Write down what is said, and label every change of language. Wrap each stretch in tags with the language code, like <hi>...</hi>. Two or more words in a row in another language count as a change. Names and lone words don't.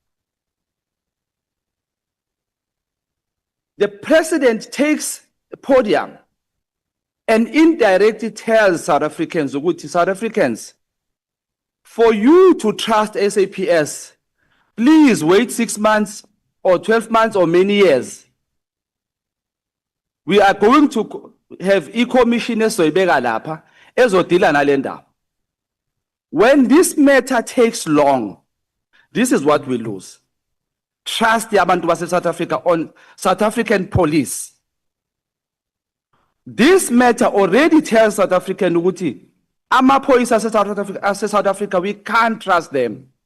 <en>The president takes a podium and indirectly tells South Africans, ukuthi South Africans, for you to trust SAPS, please wait 6 months or 12 months or many years. We are going to have e-commissioners</en> <nd>soyibeka lapha ezodila nale ndaba.</nd> <en>When this matter takes long, this is what we lose. Trust</en> <nd>yabantu base</nd> <en>South Africa on South African police. This matter already tells South African</en> <nd>ukuthi amaphoyisa ase</nd> <en>South Africa, we can't trust them.</en>